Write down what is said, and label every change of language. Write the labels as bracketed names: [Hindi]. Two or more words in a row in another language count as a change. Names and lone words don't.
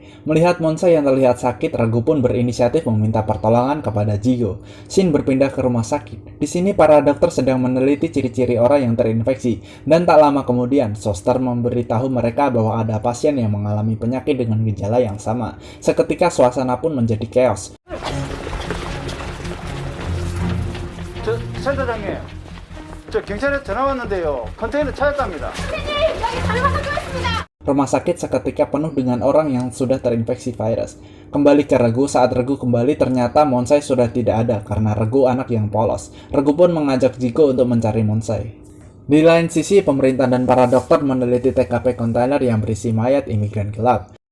[Indonesian] Melihat Monsai yang terlihat sakit, Regu pun berinisiatif meminta pertolongan kepada Jigo. Shin berpindah ke rumah sakit. Di sini para dokter sedang meneliti ciri-ciri orang yang terinfeksi, dan tak lama kemudian, Soster memberitahu mereka bahwa ada pasien yang mengalami penyakit dengan gejala yang sama. Seketika suasana pun menjadi chaos. [Korean] 센터장님, 저 경찰에 전화 왔는데요. 컨테이너 찾았답니다. [Indonesian] Rumah sakit seketika penuh dengan orang yang sudah terinfeksi virus. Kembali ke Regu, saat Regu kembali ternyata Monsai sudah tidak ada karena Regu anak yang polos. Regu pun mengajak Jigo untuk mencari Monsai. Di lain sisi, pemerintah dan para dokter meneliti TKP kontainer yang berisi mayat imigran gelap.